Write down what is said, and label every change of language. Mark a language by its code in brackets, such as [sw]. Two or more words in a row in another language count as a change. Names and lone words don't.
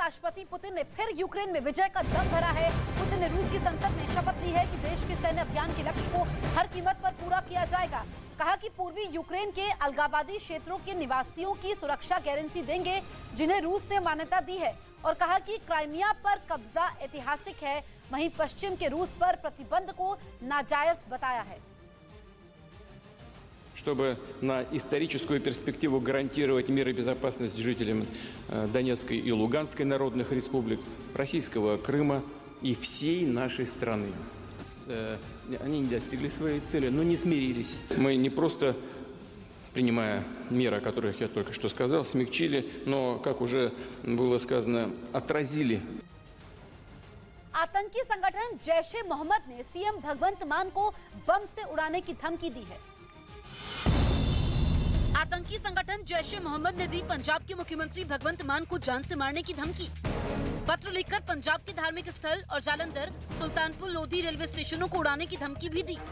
[hi] राष्ट्रपति पुतिन ने फिर यूक्रेन में विजय का दम भरा है। पुतिन ने रूस की संसद में शपथ ली है कि देश के सैन्य अभियान के लक्ष्य को हर कीमत पर पूरा किया जाएगा। कहा कि पूर्वी यूक्रेन के अलगावादी क्षेत्रों के निवासियों की सुरक्षा गारंटी देंगे जिन्हें रूस ने मान्यता दी है, और कहा कि क्राइमिया पर कब्जा ऐतिहासिक है। वहीं पश्चिम के रूस पर प्रतिबंध को नाजायज बताया है। [ru] Чтобы на историческую перспективу гарантировать мир и безопасность жителям Донецкой и Луганской народных республик, российского Крыма и всей нашей страны. Они не достигли своей цели, но не смирились. Мы не просто, принимая меры, о которых я только что сказал, смягчили, но, как уже было сказано, отразили. [hi] आतंकी संगठन जैश ए मोहम्मद ने सीएम भगवंत मान को बम से उड़ाने की धमकी दी है। आतंकी संगठन जैश ए मोहम्मद ने दी पंजाब के मुख्यमंत्री भगवंत मान को जान से मारने की धमकी। पत्र लिखकर पंजाब के धार्मिक स्थल और जालंधर, सुल्तानपुर लोधी [en] railway stations [hi] को उड़ाने की धमकी भी दी।